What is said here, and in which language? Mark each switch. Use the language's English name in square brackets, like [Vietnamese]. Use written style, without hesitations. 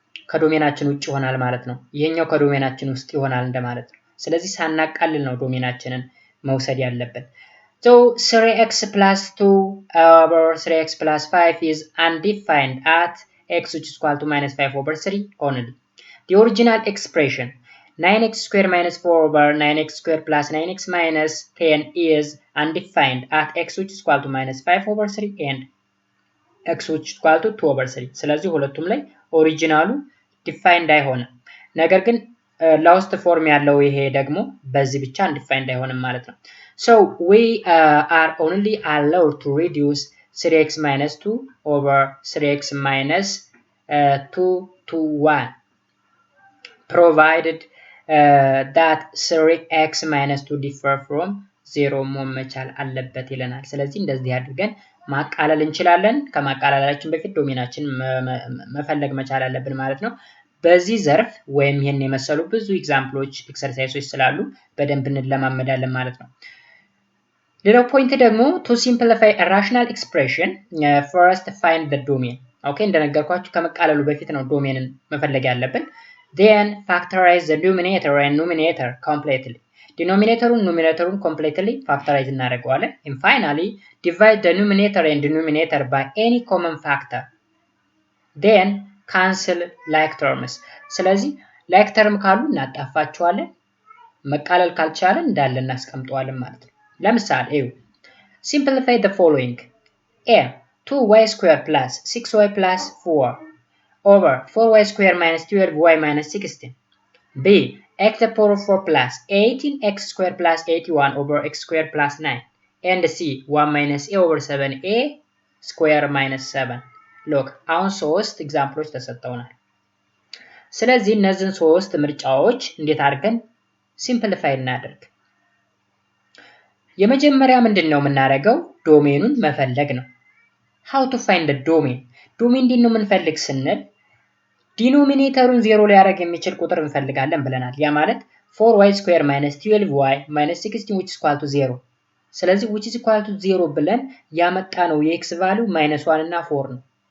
[Amharic] ከዶሜናችን ውጭ ይሆናል ማለት ነው። ይሄኛው ከዶሜናችን ውስጥ ይሆናል እንደማለት ነው። ስለዚህ ሳናቃልል ነው ዶሜናችንን መውሰድ ያለብን። [English] So 3x plus 2 over 3x plus 5 is undefined at x which is equal to -5 over 3 only. The original expression 9x squared minus 4 over 9x squared plus 9x minus 10 is undefined at x which is equal to -5 over 3 and x which is equal to 2 over 3. [Amharic] ስለዚህ ሁለቱም ላይ ኦሪጂናሉ ዲፋይንድ አይሆንም። ነገር ግን ላውስት ፎርም ያለው ይሄ ደግሞ በዚህ ብቻ undefined አይሆንም ማለት ነው። [English] So we are only allowed to reduce 3x minus 2 over 3x minus 2 to 1 provided that 3x minus 2 differ from 0 [Amharic] መሆን መቻል አለበት ይለናል። ስለዚህ እንደዚህ አድርገን ማቃለል እንችላለን። ከማቃለላችን በፊት ዶሜናችን መፈለግ መቻል አለብን ማለት ነው። በዚህ ዘርፍ ወይም ይሄን የመሰሉ ብዙ ኤግዛምፕሎች ኤክሰርሳይሶች ስላሉ በደንብ እንለማመዳለን ማለት ነው። ሌላው ፖይንት ደግሞ [English] to simplify a rational expression first find the domain. [Amharic] ኦኬ እንደነገርኳችሁ ከመቃለሉ በፊት ነው ዶሜንን መፈለግ ያለብን። [English] Then factorize the denominator and numerator completely. [Amharic] Denominatorun numeratorun completely factorize እናደርገዋለን. [English] And finally divide the numerator and denominator by any common factor. Then cancel like terms. [Amharic] ስለዚህ like term ካሉ እናጣፋቸዋለን። መቃለል ካልቻለ እንዳለ እናስቀምጠዋለን ማለት ነው። ለምሳሌ [English] simplify the following. A 2y squared plus 6y plus 4 over 4y squared minus 12y minus 16. B x to the power of 4 plus 18x squared plus 81 over x squared plus 9. And C 1 minus a over 7a squared minus 7. [Amharic] Look, አሁን ሶስት ኤግዛምፕሎች ተሰጥተውናል። ስለዚህ እነዚህን ሶስት ምርጫዎች እንዴት አድርገን ሲምፕሊፋይ እናደርግ? የመጀመሪያ ምንድነው የምናደርገው? ዶሜኑን መፈለግ ነው። [English] how to find the domain? [Amharic] ዶሜን እንዴት ነው የምንፈልግ ስንል ዲኖሚኔተሩን 0 ሊያደርግ የሚችል ቁጥር እንፈልጋለን ብለናል። ያ ማለት [English] 4y square minus 12y minus 16 which is equal to 0። [Amharic] ስለዚህ which is equal to 0 ብለን ያመጣነው የx ቫልዩ -1 እና 4 ነው።